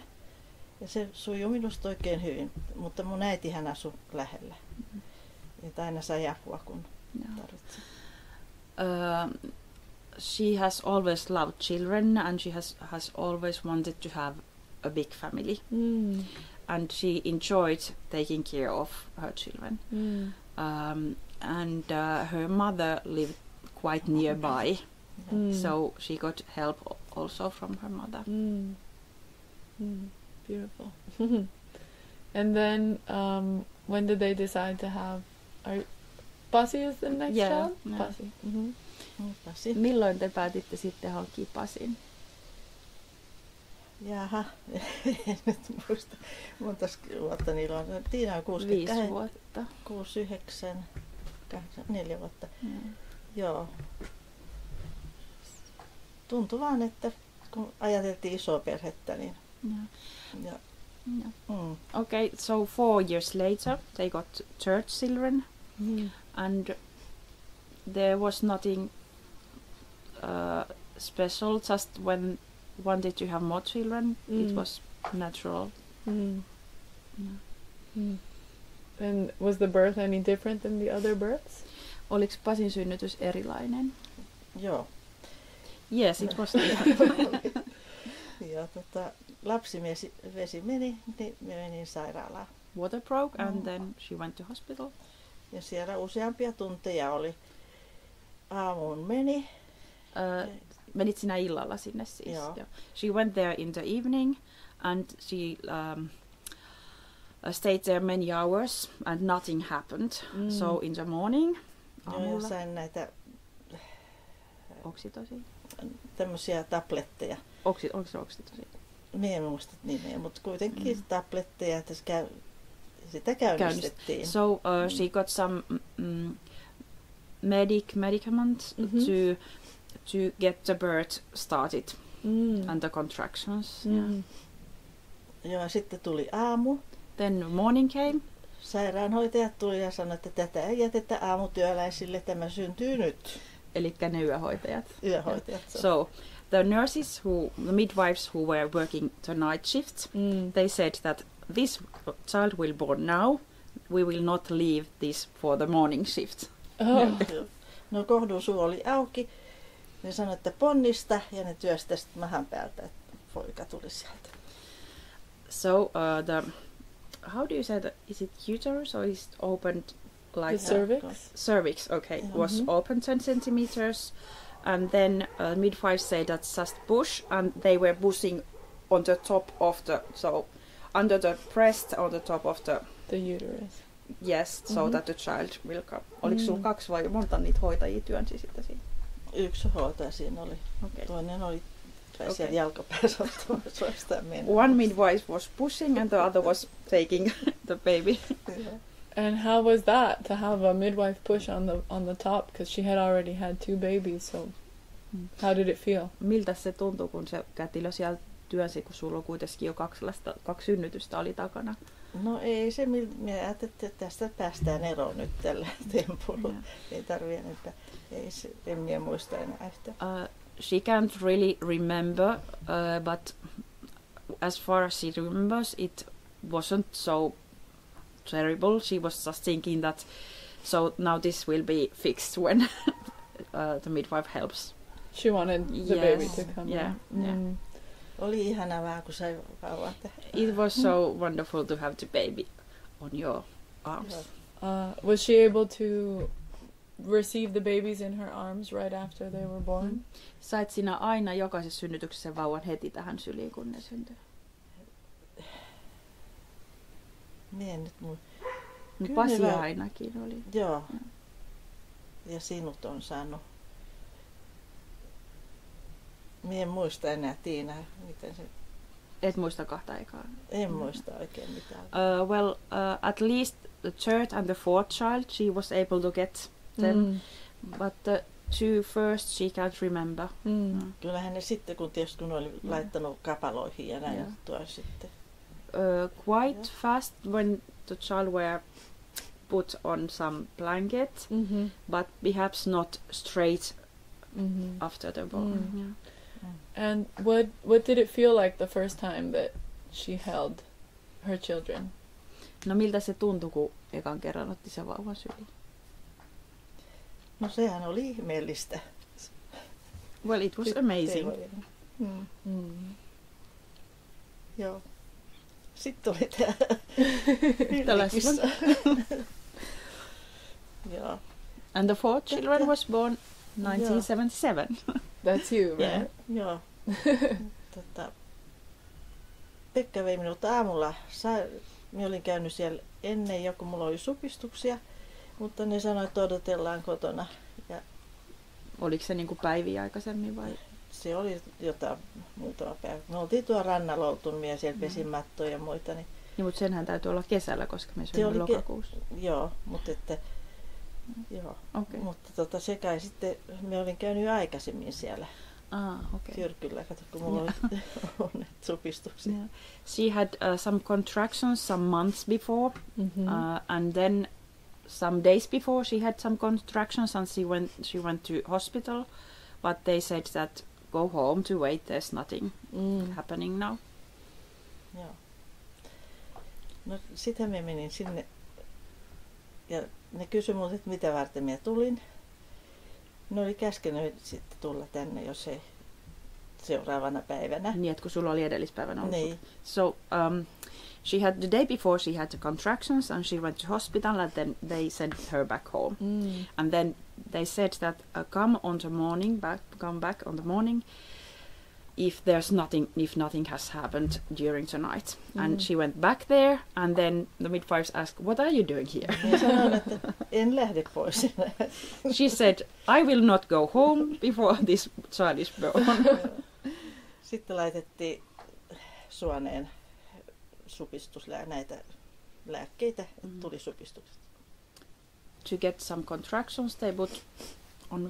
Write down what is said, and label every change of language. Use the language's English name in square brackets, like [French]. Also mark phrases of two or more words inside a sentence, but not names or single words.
[Finnish] Ja se sujui minusta oikein hyvin, mutta mun äitihän asui lähellä. Että aina sai apua, kun tarvitsi. [English] She has always loved children, and she has always wanted to have a big family. And she enjoyed taking care of her children. And her mother lived quite nearby, so she got help also from her mother. Beautiful. And then when did they decide to have... Pasi is the next child? Yeah. Pasi. Pasi. [Finnish] Milloin te päätitte sitten hankkia Pasin? Jaha, en nyt muista monta vuotta niillä on. Tiina on 5 vuotta. 6, 9, 8, 4 vuotta. Joo. Tuntui vaan, että kun ajateltiin isoa perhettä, niin... Ja. [English] Okay, so 4 years later they got third children, and there was nothing special. Just when wanted to have more children, it was natural. And was the birth any different than the other births? [Finnish] Oliko Pasin synnytys erilainen? Joo. [English] Yes, it was. [Finnish] Ja lapsivesi meni, niin me menin sairaalaan. [English] Water broke and then she went to hospital. [Finnish] Ja siellä useampia tunteja oli. Aamuun meni. Menit sinä illalla sinne siis? Joo. [English] Yeah. She went there in the evening and she stayed there many hours and nothing happened. So in the morning, [Finnish] Joo, ja sain näitä oksitosi. Tämmöisiä tabletteja. Oliko se oksitosi? Minä en muista nimeä, mutta kuitenkin tabletteja, että sitä käynnistettiin. [English] So she got some medicaments to get the birth started and the contractions. [Finnish] Joo, ja sitten tuli aamu. [English] Then morning came. [Finnish] Sairaanhoitajat tuli ja sanoi, että tätä ei jätetä aamutyöläisille, tämä syntyy nyt. Elikkä ne yöhoitajat. Yöhoitajat. [English] So the nurses the midwives who were working the night shifts, they said that this child will born now. We will not leave this for the morning shift. [Finnish] No kohdun suu oli auki. Ne sanoi, että ponnista ja ne työstä sitten mahan päältä, että poika tuli sieltä. [English] So how do you say that? Is it uterus or is it opened like the cervix? Cervix, okay. Was open 10 centimeters. And then midwives say that's just push, and they were pushing on the top of under the breast, on the top of the uterus. Yes, so that the child will come. [Finnish] Oliko sulla 2 vai monta niitä hoitajia työnsi sitten siinä? 1 hoitaja siinä oli. [English] Okay. [Finnish] Toinen oli siellä jalkapäässä suostaan mennä. [English] One midwife was pushing and the other was taking the baby. And how was that to have a midwife push on the top, because she had already had 2 babies? So how did it feel? [Finnish] Miltä se tuntui, kun se kätilö siellä työnsi, kun sulla kuitenkin jo 2 synnytystä oli takana? No ei se, minä ajattelin, että tästä päästään eroon nyt tällä tempulla. Ei tarvitse enempää. En minä muista enää yhtään. [English] She can't really remember, but as far as she remembers, it wasn't so terrible. She was just thinking that, so now this will be fixed when the midwife helps. She wanted the baby to come. Yeah. [Finnish] Oli ihana vaan, kun sai vauvan tehdä. [English] It was so wonderful to have the baby on your arms. Was she able to receive the babies in her arms right after they were born? [Finnish] Sait sinä aina jokaisessa synnytyksessä vauvan heti tähän syliin, kun ne syntyi? Mie nyt Pasi ainakin oli. Joo. Ja sinut on saanut. Mie en muista enää, Tiina, miten se... Et muista 2 ekaa? En muista oikein mitään. [English] At least the third and the fourth child, she was able to get them. But the 2 first, she can't remember. [Finnish] Kyllähän ne sitten, kun tietysti kun oli laittanut kapaloihin ja näin tuo sitten. [English] Quite fast when the child were put on some blanket, but perhaps not straight after the born. And what did it feel like the first time that she held her children? [Finnish] No miltä se tuntui, kun ekan kerran otti se vauvan syliin? No sehän oli ihmeellistä. [English] Well, it was amazing. [Finnish] Joo. Sitten oli tämä [English] last one. [Finnish] Joo. [English] And the fourth children was born 1977. That's you, right? Yeah. [Finnish] Joo. Pekka vei minut aamulla. Minä olin käynyt siellä ennen jo, kun mulla oli supistuksia, mutta ne sanoi, että odotellaan kotona. Ja Oliko se niinku päiviä aikaisemmin vai? se oli jotain muutama päivä. Me oltiin tuolla rannalla oltu, minä siellä pesin mattoja ja muita. Niin Mutta senhän täytyy olla kesällä, koska me se syömme oli lokakuussa. joo, mutta että joo. [English] Okay. [Finnish] Mutta se kai sitten, minä olin käynyt jo aikaisemmin siellä [English] Okay. [Finnish] Tyrkyllä, kato kun mulla oli supistuksia. [English] Yeah. She had some contractions some months before, and then some days before she had some contractions, and she went to hospital, but they said that go home to wait. There's nothing happening now. [Finnish] Joo. No sitten me menin sinne ja ne kysyi minulta, että mitä varten minä tulin. Ne oli käskenyt sitten tulla tänne, jos ei seuraavana päivänä. Niin, että kun sulla oli edellispäivänä ollut. Niin. [English] So she had the day before she had the contractions and she went to hospital and then they sent her back home. And then they said that come back on the morning if nothing has happened during the night. And she went back there and then the midwives asked, what are you doing here? [Finnish] Minä sanoin, että en lähde pois. [English] She said, I will not go home before this child is born. [Finnish] Sitten laitettiin suoneen näitä lääkkeitä, että tuli supistukset. [English] To get some contractions, they put on